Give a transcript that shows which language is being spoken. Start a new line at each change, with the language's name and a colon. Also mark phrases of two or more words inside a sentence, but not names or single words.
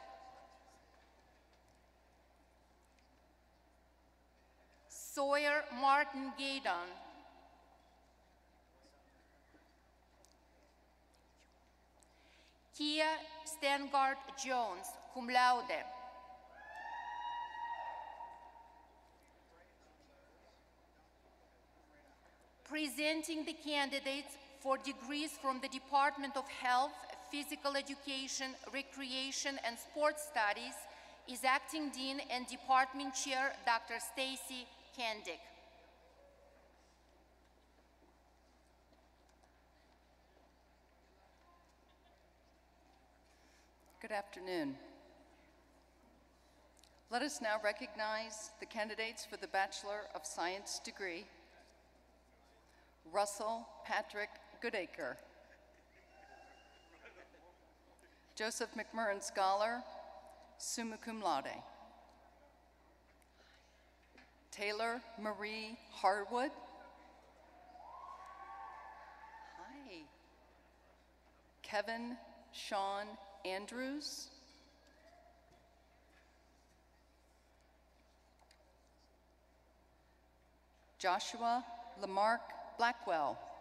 English: Sawyer Martin Gaydon. Kia Stengard Jones,
Latin: cum laude.
English: Presenting the candidates for degrees from the Department of Health, Physical Education, Recreation, and Sports Studies is Acting Dean and Department Chair, Dr. Stacy Kendick. Good afternoon. Let us now recognize the candidates for the Bachelor of Science degree. Russell Patrick Goodacre. Joseph McMurran Scholar,
Latin: summa cum laude.
English: Taylor Marie Harwood. Hi. Kevin Sean Andrews. Joshua Lamarck Blackwell.